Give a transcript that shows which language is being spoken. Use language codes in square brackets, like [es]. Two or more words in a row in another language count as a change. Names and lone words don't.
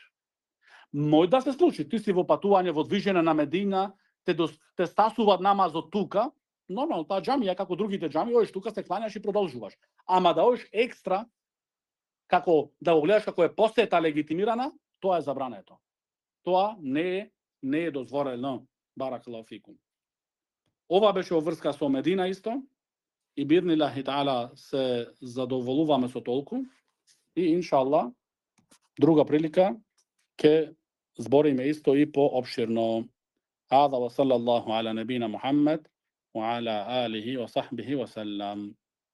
[mk] Може да се случи, ти си во патување, во движење на Медина, те стасуваат намазот тука, нормално, таа џамија, како другите џамии, ојш тука, се кланяш и продолжуваш. Ама да ојш екстра, како да го гледаш како е посета легитимирана, тоа е забрането. Тоа не е дозволено. [ar] بارك الله فيكم. [mk] Ова беше во врска со Медина исто. И [ar] بإذن الله تعالى [mk] се задоволуваме со толку. И иншаллах, друга прилика ќе збориме исто и поопширно. [ar] هذا وصلى الله على نبينا محمد وعلى آله وصحبه وسلم.